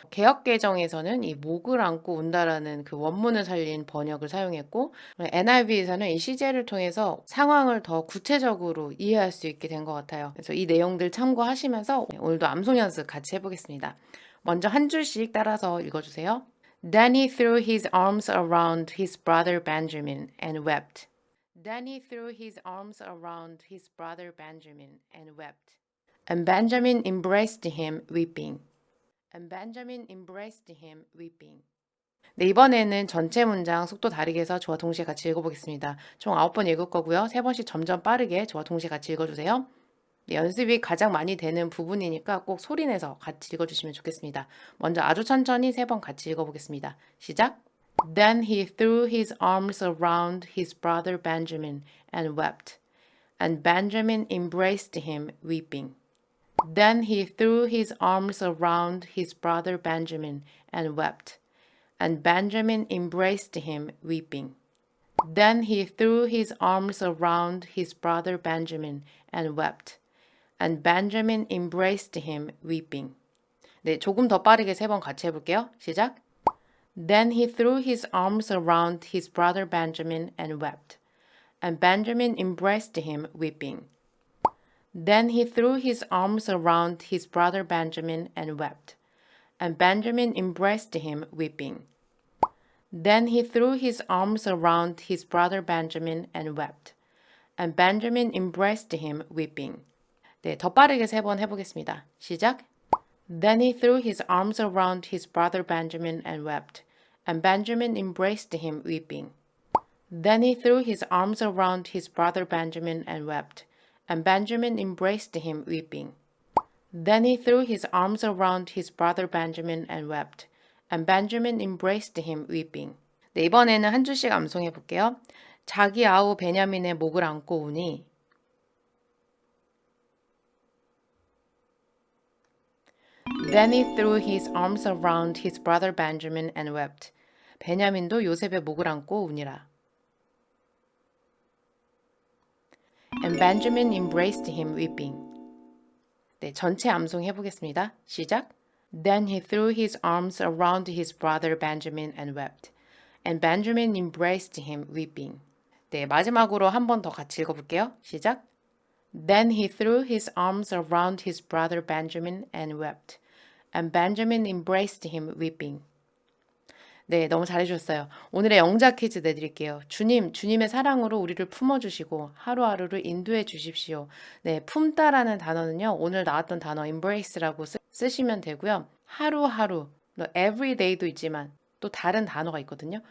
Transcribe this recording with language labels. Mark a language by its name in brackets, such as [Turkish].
[Korean] 개역개정에서는 이 목을 안고 운다라는 그 원문을 살린 번역을 사용했고, NIV에서는 이 시제를 통해서 상황을 더 구체적으로 이해할 수 있게 된 것 같아요. 그래서 이 내용들 참고하시면서 오늘도 암송 연습 같이 해보겠습니다. 먼저 한 줄씩 따라서 읽어주세요. [English] Then he threw his arms around his brother Benjamin and wept. Then he threw his arms around his brother Benjamin and wept. And Benjamin embraced him, weeping. And Benjamin embraced him, weeping. [Korean] 네, 이번에는 전체 문장 속도 다르게 해서 저와 동시에 같이 읽어보겠습니다. 총 9번 읽을 거고요. 3번씩 점점 빠르게 저와 동시에 같이 읽어주세요. 네, 연습이 가장 많이 되는 부분이니까 꼭 소리내서 같이 읽어주시면 좋겠습니다. 먼저 아주 천천히 3번 같이 읽어보겠습니다. 시작! [English] Then he threw his arms around his brother Benjamin and wept. And Benjamin embraced him, weeping. Then he threw his arms around his brother Benjamin and wept. And Benjamin embraced him, weeping. Then he threw his arms around his brother Benjamin and wept. And Benjamin embraced him, weeping. [Korean] 네, 조금 더 빠르게 3번 같이 해볼게요. 시작! [English] Then he threw his arms around his brother Benjamin and wept. And Benjamin embraced him, weeping. Then he threw his arms around his brother Benjamin and wept. And Benjamin embraced him, weeping. Then he threw his arms around his brother Benjamin and wept. And Benjamin embraced him, weeping. [Korean] 네, 더 빠르게 3번 해보겠습니다. 시작! [English] Then he threw his arms around his brother Benjamin and wept. And Benjamin embraced him, weeping. Then he threw his arms around his brother Benjamin and wept. And Benjamin embraced him, weeping. Then he threw his arms around his brother Benjamin and wept. And Benjamin embraced him, weeping. [Korean] 네, 이번에는 한 줄씩 암송해 볼게요. 자기 아우 베냐민의 목을 안고 오니 [English] Then he threw his arms around his brother Benjamin and wept. [Korean] 베냐민도 요셉의 목을 안고 우니라. [English] And Benjamin embraced him weeping. [Korean] 네, 전체 암송해 보겠습니다. 시작. [English] Then he threw his arms around his brother Benjamin and wept. And Benjamin embraced him weeping. [Korean] 네, 마지막으로 한 번 더 같이 읽어볼게요. 시작. [English] Then he threw his arms around his brother Benjamin and wept. And Benjamin embraced him weeping. [Korean] 네, 너무 잘해주셨어요. 오늘의 영작 퀴즈 내드릴게요. 주님, 주님의 사랑으로 우리를 품어주시고 하루하루를 인도해 주십시오. 네, 품다라는 단어는요, 오늘 나왔던 단어 embrace라고 쓰시면 되고요. 하루하루, everyday도 있지만 또 다른 단어가 있거든요.